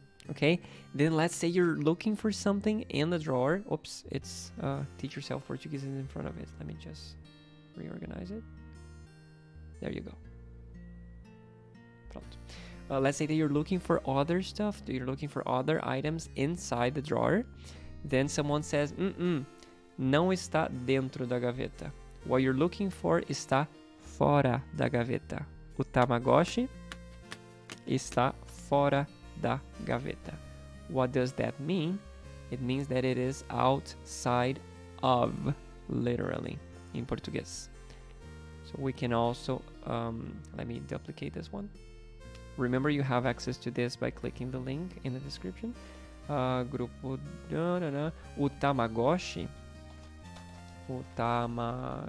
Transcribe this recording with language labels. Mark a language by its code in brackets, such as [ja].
[en] Okay, then let's say you're looking for something in the drawer. Oops, it's Teach Yourself Portuguese is in front of it. Let me just reorganize it. There you go. Pronto. Let's say that you're looking for other stuff, that you're looking for other items inside the drawer. Then someone says, [pt] não está dentro da gaveta. [en] What you're looking for [pt] está fora da gaveta. O Tamagotchi está fora da gaveta. [en] What does that mean? It means that it is outside of, literally, in Portuguese. So we can also, let me duplicate this one. Remember, you have access to this by clicking the link in the description. [pt] Grupo o Tamagotchi. O Tamagotchi.